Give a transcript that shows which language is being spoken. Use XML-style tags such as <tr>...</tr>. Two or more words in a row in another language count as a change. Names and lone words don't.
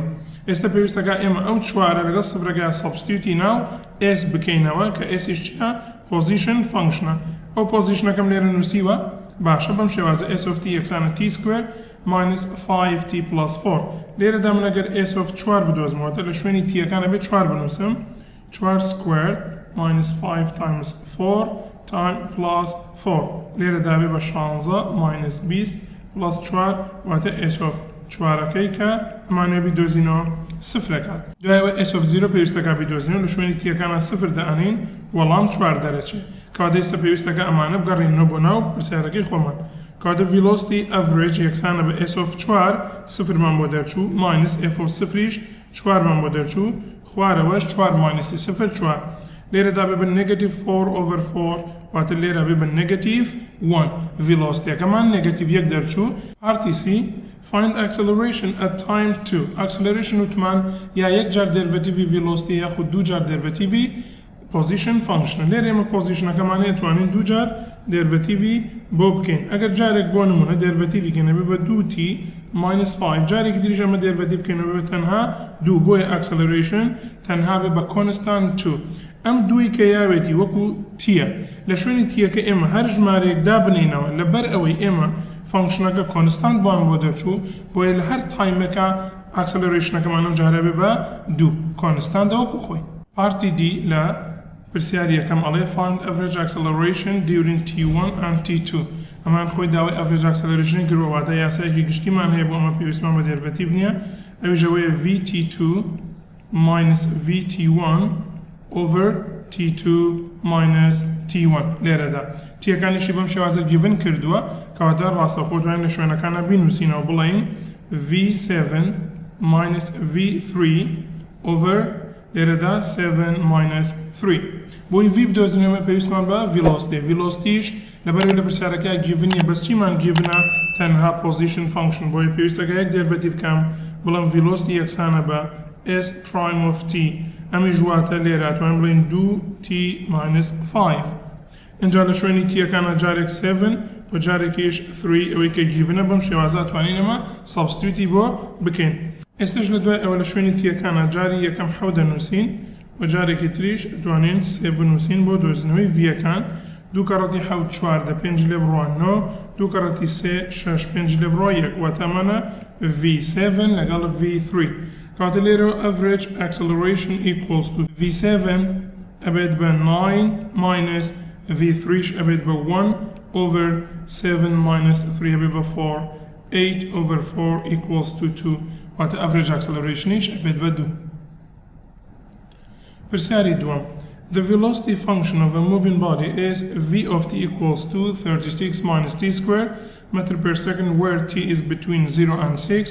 <ckb>ئێستا پێویستەکە ئێمە ئەو 4 لەگەڵ سفرەکە substitute ناو S بکەینەوە کە S چیە</ckb> <en>position function</en> <ckb>ئەو positionەکەم لێرە نووسیوە باشە بەم شێوازە</ckb> <en>S of T</en> <ckb>یەکسانە</ckb> <en>T square minus 5T plus 4</en> <ckb>لێرەدا من ئەگەر</ckb> <en>S of 4</en> <ckb>بدۆزمەوەتە لە شوێنی تیەکانە بێت 4 بنووسم</ckb> <en>4 squared minus 5 times 4 time plus 4</en> <ckb>لێرە دابێ بە</ckb> <en>16 minus 20 plus</en> <ckb>4 واتە</ckb> <en>S of 4ەکەی</en> <ckb>کە ئەمانەیە بیدۆزینەوە سفرەکات دوایەوە</ckb> <en>S of 0</en> <ckb>پێویستەکە بیدۆزینەوە لە شوێنی تیەکانە سفر دەئەنین وەڵام 4 دەرەچێت کەواتە ئێستا پێویستەکە ئەمانە بگەڕێنەوە بۆ ناو پرسیارەکەی خۆمان کەواتە</ckb> <en>velocity average</en> <ckb>یەکسانە بە</ckb> <en>S of 4</en> <ckb>سفرمان بۆ دەرچوو</ckb> <en>minus F of 0</en> <ckb>4مان بۆ دەرچوو خوارەوەش</ckb> <en>4 minus 0 4</en> <ckb>لێرە دابێ بە</ckb> <en>negative 4 over 4</en> <ckb>واتە لێرە بێ بە</ckb> <en>negative 1</en> <ckb>velocityەکەمان</ckb> <en>negative 1</en> <ckb>دەرچوو</ckb> <en>RTC find acceleration at time 2 acceleration</en> <ckb>وتمان یا یەک جار</ckb> <en>derivative velocity</en> <ckb>یاخود دوو جار</ckb> <en>derivative position function</en> <ckb>لێرە ئێمە positionەکەمانەیە توانین دوو جار derivative بۆ بکەین ئەگەر جارێک بۆ نمونە derivative کەینەوە بە 2t</ckb> <en>minus 5</en> <ckb>جارێکی دیریش ئەمە derivative کەینەوە بە تەنها 2 بۆیە acceleration تەنها بێ بە</ckb> <en>constant 2</en> <ckb>ئەم دووی کە یاوێتی وەکو تیە لە شوێنی تیەکە ئێمە هەر ژمارەیەک دابنینەوە لەبەر ئەوەی ئێمە فانکشنەکە constant بان بۆ دەرچوو بۆیە لە هەر تایمەکە acceleration-ئەکەمانم جارە بێ بە 2 constant وەکو خۆی</ckb> <en>party D</en> <ckb>لە پرسیاری یەکەم ئەڵێ</ckb> <en>find average acceleration during T1 and T2</en> <ckb>ئەمان خۆی داوای</ckb> <en>average acceleration</en> <ckb>کردووە واتە یاسایەکی گشتیمان هەیە بۆ ئەمە پێویستمان بە derivative نییە ئەویژەوەیە VT2</ckb> <en>minus VT1 over T2 minus T1</en> <ckb>لێرەدا تیەکانیشی بەم شێوازە given کردووە کەواتە ڕاستەوخۆ دوایین لە شوێنەکانە بینووسینەوە بڵێین</ckb> <en>V7 minus V3 over</en> <ckb>لێرەدا</ckb> <en>7 minus 3</en> <ckb>بۆی v بدۆزینەوە پێویستمان بە velocityش لەبەرەوەی لە پرسیارەکە given نیە بەس چیمان givenە تەنها</ckb> <en>position function</en> <ckb>بۆی پێویستەکە یەک derivative کەم بڵێم velocity یەکسانە بە</ckb> <en>s prime of t</en> <ckb>ئەمی ژواتە لێرە ئەتوانین بڵێن</ckb> <en>2t minus 5</en> <ckb>اینجا لە شوێنی تیەکانە جارێک 7 و جارێکیش 3 ئەوەی کە givenە بەم شێوازە ئەتوانین ئەمە substitute بۆ بکەین ئێستش لە دوای ئەوە لە شوێنی تیەکانە جاری یەکەم 7 دەنووسین و جارێکی تریش ئەتوانین 3 بنووسین بۆ دۆزینەوەی vەکان 2 کەڕەتی 7 4 دە 5 لێ بڕوان 9 2 کەڕەتی 3 6 5 لێ بڕوە 1 واتەمانە v7 لەگەڵ v3 کاتە لێرە</ckb> <en>average acceleration equals to v7</en> <ckb>ئەبێت بە</ckb> <en>9 minus v3</en> <ckb>ئەبێت بە</ckb> <en>1 over 7 minus 3</en> <ckb>ئەبێت بە 4</ckb> <en>8 over 4 equals to 2</en> <ckb>واتە</ckb> <en>average acceleration</en> <ckb>ئەبێت بە 2 پرسیاری دووەم</ckb> <en>The velocity function of a moving body is v of t equals to 36 minus t squared meter per second where t is between 0 and 6.</en>